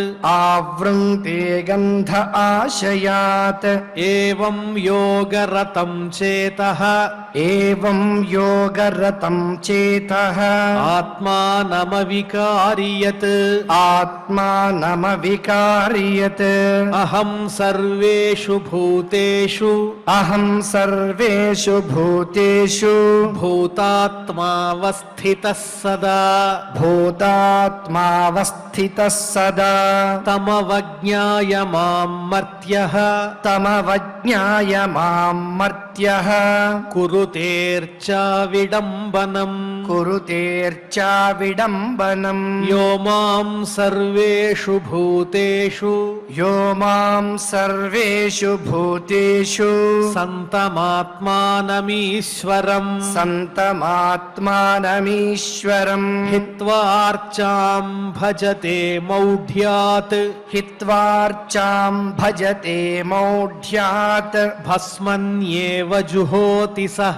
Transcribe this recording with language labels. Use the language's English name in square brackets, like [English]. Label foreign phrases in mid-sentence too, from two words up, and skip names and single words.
[Sanskrit] ఆవృంక్తే గంధ ఆశయాత్ ఏవం యోగరతం చేతః ఏవం యోగరతం చేతః ఆత్మానమవికారియత్ ఆత్మానమవికారియత్ అహం సర్వేషు భూతేషు అహం సర్వేషు భూతేషు భూతాత్మావస్థితః సదా భూతాత్మావస్థితః సదా తమవజ్ఞాయ మాం మర్త్యః తమవజ్ఞాయ మాం మర్త్యః కురుతేర్చా విడంబనం కురుతేర్చా విడంబనం యో మాం సర్వేషు భూతేషు యో మాం సర్వేషు భూతేషు సంతమాత్మానమీశ్వరం సంతమాత్మానమీశ్వరం హిత్వార్చాం భజతే మౌఢ్యాత్ హిత్వార్చాం భజతే మౌఢ్యాత్ భస్మన్యేవ జుహోతి సహ